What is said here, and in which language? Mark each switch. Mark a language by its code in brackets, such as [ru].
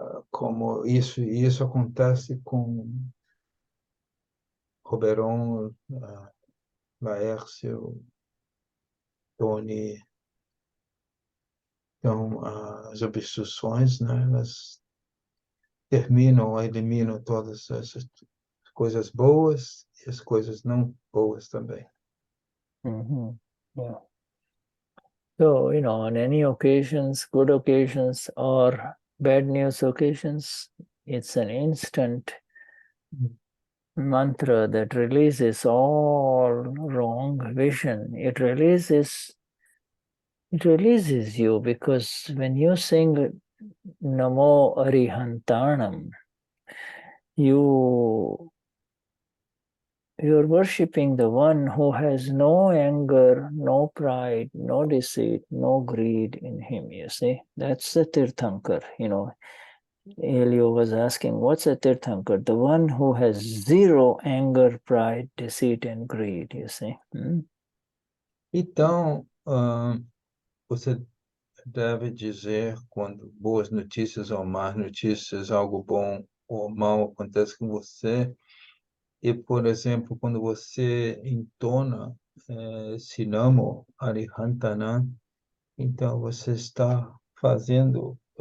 [pt] Como isso acontece com Roberon, Laércio, Tony. Então, as obstruções, né, elas eliminam todas essas coisas boas e as coisas não boas também. [en] Yeah. So, you know, on any occasions, good occasions or bad news occasions, it's an instant mantra that releases all wrong vision. It releases you, because when you sing Namo Arihantanam, you're worshipping the one who has no anger, no pride, no deceit, no greed in him, you see. That's the Tirthankar, you know. Elio was asking, what's a Tirthankar? The one who has zero anger, pride, deceit, and greed, you see. [pt] Então, você deve dizer, quando boas notícias ou más notícias, algo bom ou mal acontece com você, e, por exemplo, quando você entona Sinamo Arihantanan, então você está fazendo